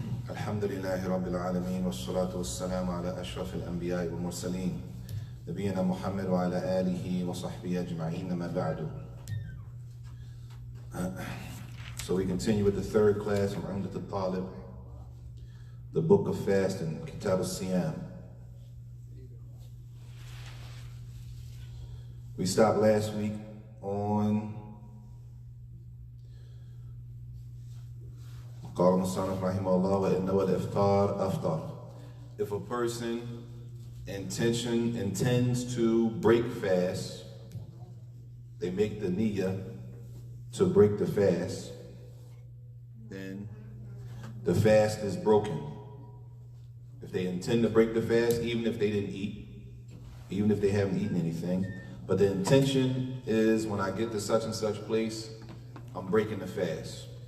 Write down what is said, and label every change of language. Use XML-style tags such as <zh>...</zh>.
<ar>الحمد لله رب العالمين والصلاة والسلام على أشرف الأنبياء والمرسلين نبينا محمد وعلى آله وصحبه أجمعين ما بعد.</ar> <en>So we continue with the third class from Umdah At-Taalib, the book of fasting, Kitab al-Siyam. We stopped last week on</en> <ar>قال المصنف رحمه الله وإنه الإفطار أفطر.</ar> <en>If a person intends to break fast, they make the niyyah to break the fast, then the fast is broken. If they intend to break the fast, even if they didn't eat, even if they haven't eaten anything, but the intention is when I get to such and such place, I'm breaking the fast.</en>